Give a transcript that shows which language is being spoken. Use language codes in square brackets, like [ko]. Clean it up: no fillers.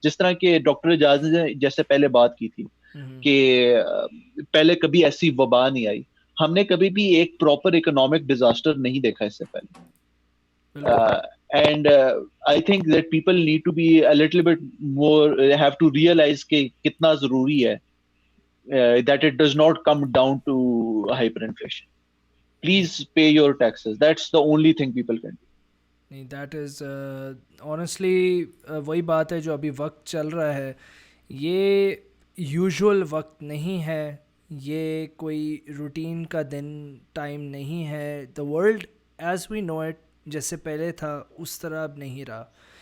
[hi] जिस तरह के डॉक्टर एजाज ने जैसे पहले बात की थी कि पहले कभी ऐसी वबा नहीं आई, हमने कभी भी एक प्रॉपर इकोनॉमिक डिजास्टर नहीं देखा इससे पहले. [en] And I think that people need to be a little bit more, have to realize [hi] कि कितना जरूरी है [en] that it does not come down to hyperinflation. Please pay your taxes. That's the only thing people can do. [hi] नहीं, [en] that is honestly [hi] वही बात है जो अभी वक्त चल रहा है, ये यूजुअल वक्त नहीं है, ये कोई रूटीन का दिन टाइम नहीं है. [en] the world as we know it [hi] जैसे पहले था उस तरह अब नहीं रहा.